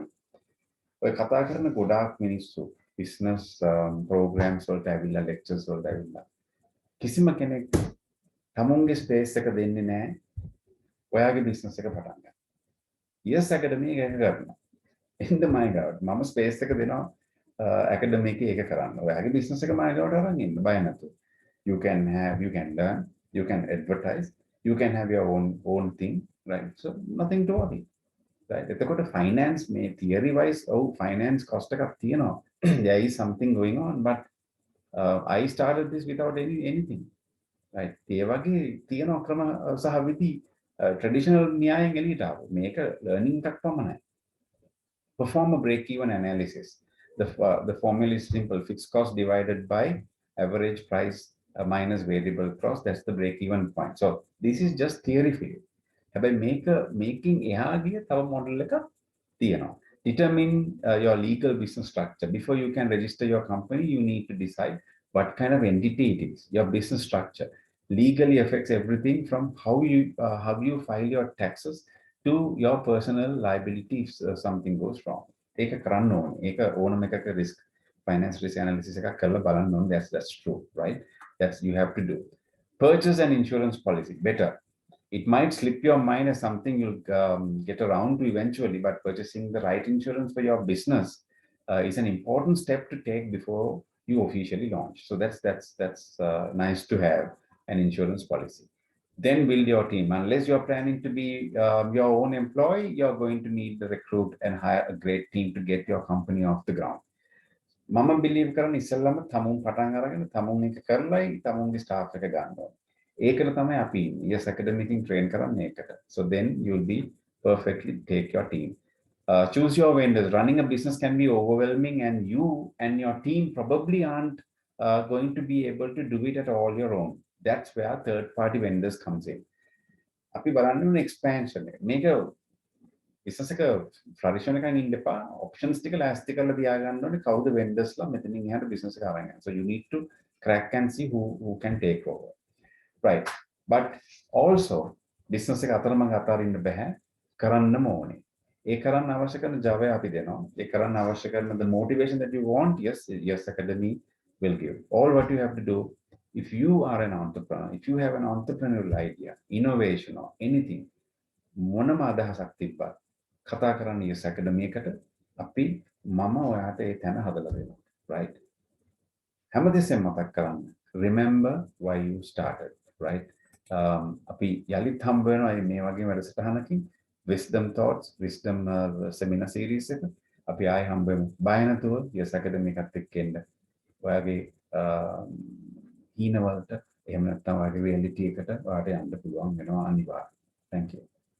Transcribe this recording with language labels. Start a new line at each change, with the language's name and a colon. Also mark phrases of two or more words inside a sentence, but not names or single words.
Sinhala: ඔය කතා කරන ගොඩාක් මිනිස්සු
English: business programs
Sinhala: වලට ඇවිල්ලා lectures වලට ඇවිල්ලා කිසිම කෙනෙක් තමුන්ගේ space එක දෙන්නේ නැහැ ඔයාගේ business එක පටන් ගන්න. Yes academy එක කරනවා. එන්න
English: my god
Sinhala: මම space එක දෙනවා academy එක කරන්න. ඔයාගේ business එක
English: my god
Sinhala: අරන් ඉන්න බය නැතුව.
English: You can learn, you can advertise, you can have your own thing, right? So nothing to worry. Right?
Sinhala: එතකොට finance මේ
English: theory wise finance cost
Sinhala: එකක් තියෙනවා.
English: There is something going on, but I started this without anything. Right?
Sinhala: ඒ වගේ තියෙනවා ක්‍රම සහ විදි traditional න්‍යායෙන් එළියට ආව. මේක learning එකක් පමණයි.
English: Perform a break-even analysis. The formula is simple: fixed cost divided by average price minus variable cost. That's the break-even point. So this is just theory for you.
Sinhala: Making එහාගිය තව model එකක් තියෙනවා.
English: Determine your legal business structure. Before you can register your company, you need to decide what kind of entity it is. Your business structure legally affects everything from how you file your taxes to your personal liability if something goes wrong.
Sinhala: ඒක කරන්න ඕනේ. ඒක ඕනම එකක
English: risk finance risk analysis
Sinhala: එකක් කරලා බලන්න ඕනේ.
English: That's true, right? That's you have to do. Purchase an insurance policy. Better. It might slip your mind as something you'll get around to eventually, but purchasing the right insurance for your business is an important step to take before you officially launch. So that's nice to have an insurance policy. Then build your team. Unless you're planning to be your own employee, you're going to need to recruit and hire a great team to get your company off the ground.
Sinhala: මම believe කරන ඉස්සෙල්ලාම තමුන් පටන් අරගෙන තමුන් එක කරලයි තමුන්ගේ staff එක ගන්න ඕනේ. ඒකට තමයි අපි
English: yes academy
Sinhala: එකෙන් train කරන්නේ ඒකට.
English: So then you'll be perfectly take your team. Choose your vendors. Running a business can be overwhelming, and you and your team probably aren't going to be able to do it at all your own. That's where third-party vendors comes in.
Sinhala: අපි බලන්න ඕනේ expansion එක. මේක business එක tradition එකකින් ඉන්න එපා. options ටික ලෑස්ති කරලා තියාගන්න ඕනේ කවුද vendors ලා මෙතනින් එහාට business එක අරන් යන්නේ.
English: So you need to crack and see who can take over. Right. but also
Sinhala: business එක අතරමඟ අතාරින්න බෑ කරන්නම ඕනේ. ඒ කරන්න අවශ්‍ය කරන Java අපි දෙනවා. ඒ කරන්න අවශ්‍ය කරන
English: the motivation that you want, yes academy will give. All what you have to do, if you are an entrepreneur, if you have an entrepreneurial idea, innovation or anything,
Sinhala: මොනම අදහසක් තිබ්බත් කතා කරන්න
English: yes academy
Sinhala: එකට අපි මම ඔයාට ඒ තැන හදලා දෙනවා. right? හැමතිස්සෙම මතක් කරන්න.
English: Remember why you started, right?
Sinhala: අපි යලිත් හම්බ වෙනවා මේ වගේ වැඩසටහනකින්
English: wisdom thoughts, wisdom seminar series
Sinhala: එක අපි ආයෙ හම්බ වෙමු. බය නැතුව
English: yes academy
Sinhala: එකත් එක්ක එන්න. ඔයාගේ හීනවලට එහෙම නැත්නම් ඔයාගේ reality එකට ඔයාට යන්න පුළුවන් වෙනවා අනිවාර්යයෙන්.
English: Thank you.